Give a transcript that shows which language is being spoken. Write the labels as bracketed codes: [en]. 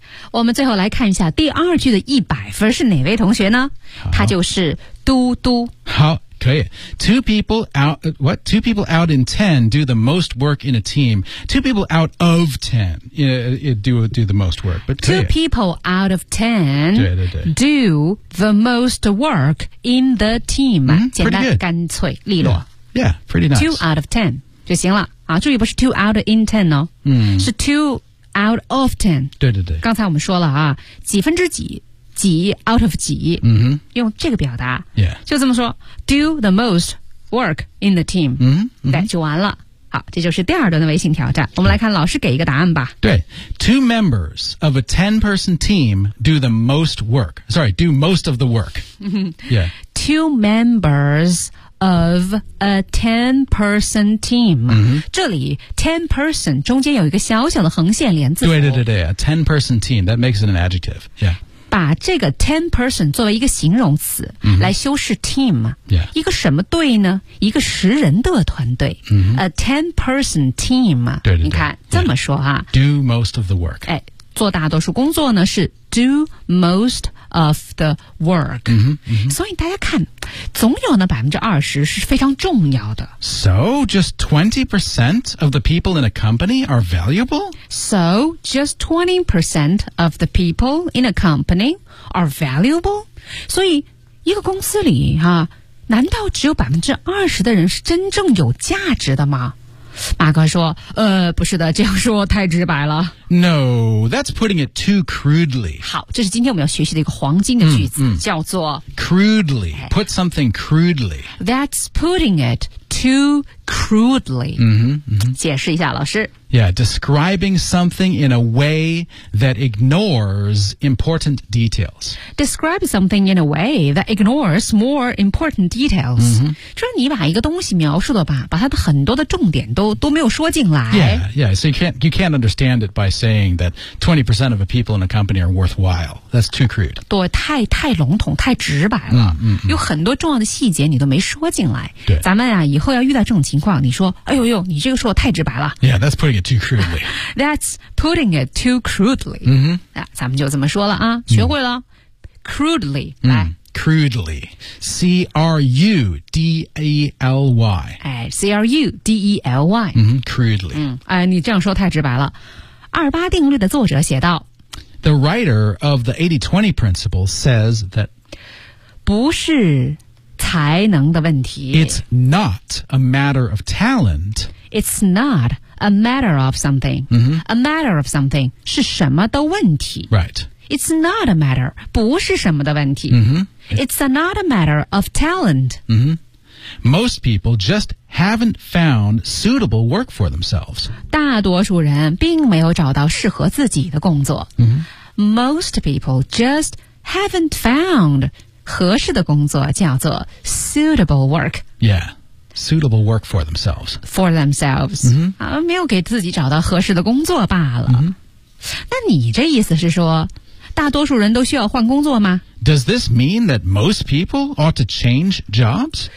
[zh] 我们最后来看一下第二句的100分是哪位同学呢？他就是嘟嘟。好，可以。 [en] Two people out, what? Two people out in 10 do the most work in a team. Two people out of 10 do the most work. But two people out of 10 [zh] 对对对 [en] do the most work in the team.、 [zh] 嗯、简单、 [en] good. [zh] 干脆利落。 [en] Yeah, yeah, pretty nice. Two out of 10 [zh] 就行了。啊、注意不是 [en] two out in 10、 [zh] 哦嗯、是 [en] two out of 10。 [zh] 对对对。刚才我们说了啊，几分之几。几 out of 几、 mm-hmm. 用这个表达、 [en] yeah. [zh] 就这么说 [en] do the most work in the team、 mm-hmm. [zh] 对就完了。好，这就是第二段的微信挑战，我们来看老师给一个答案吧。 [en] 对， two members of a 10 person team do the most work, sorry, do most of the work、yeah. two members of a 10 person team、 mm-hmm. [zh] 这里 10 person 中间有一个小小的横线连字符， [en] 对对对对， 10 person team that makes it an adjective, yeah， [zh] 把这个 10 person 作为一个形容词、 mm-hmm. 来修饰 team、 [en] yeah. [zh] 一个什么队呢，一个十人的团队、 mm-hmm. [en] a 10 person team [zh] 对对对，你看这么说啊、 [en] yeah. do most of the work、 [zh] 哎、做大多数工作呢是 [en] do most of the work、 mm-hmm. Mm-hmm. [zh] 所以大家看总有那 20% 是非常重要的。 [en] So just 20% of the people in a company are valuable? So just 20% of the people in a company are valuable? [zh] 所以一个公司里、啊、难道只有 20% 的人是真正有价值的吗？马哥说不是的，这样说太直白了。 [en] No, that's putting it too crudely. [zh] 好，这是今天我们要学习的一个黄金的句子、嗯嗯、叫做 [en] crudely, put something crudely. That's putting it too crudely. [zh] 嗯嗯，解释一下老师。 [en] Yeah, describing something in a way that ignores important details. Describe something in a way that ignores more important details. [zh] 嗯，就是你把一个东西描述的吧，把它的很多的重点都没有说进来。 [en] Yeah, yeah, so you can't understand it by saying that 20% of the people in a company are worthwhile. That's too crude. [zh] 对，太笼统，太直白了。嗯, 嗯, 嗯，有很多重要的细节你都没说进来。对，咱们啊以后要遇到这种情况，你说哎呦呦，你这个说的太直白了。 [en] Yeah, that's putting it too crudely. That's putting it too crudely. 嗯哼， [zh] 咱们就这么说了啊，学会了、嗯、 [en] crudely、 [zh] 嗯、来 [en] Crudely, C-R-U-D-E-L-Y. 哎 ,C-R-U-D-E-L-Y. 嗯、mm-hmm, ,crudely. [zh] 嗯、哎、你这样说太直白了。二八定律的作者写道 [en] The writer of the 80-20 principle says that [zh] 不是才能的问题。 [en] It's not a matter of talent. It's not a matter of something.、 Mm-hmm. A matter of something [zh] 是什么的问题。 [en] Right. It's not a matter, [zh] 不是什么的问题、 mm-hmm. [en] It's a not a matter of talent、 mm-hmm. Most people just haven't found suitable work for themselves [zh] 大多数人并没有找到适合自己的工作、 mm-hmm. [en] Most people just haven't found [zh] 合适的工作叫做 [en] suitable work Yeah, suitable work for themselves For themselves、 mm-hmm. [zh] 没有给自己找到合适的工作罢了、 mm-hmm. 那你这意思是说大多数人都需要换工作吗 [en] Does this mean that most people ought to change jobs?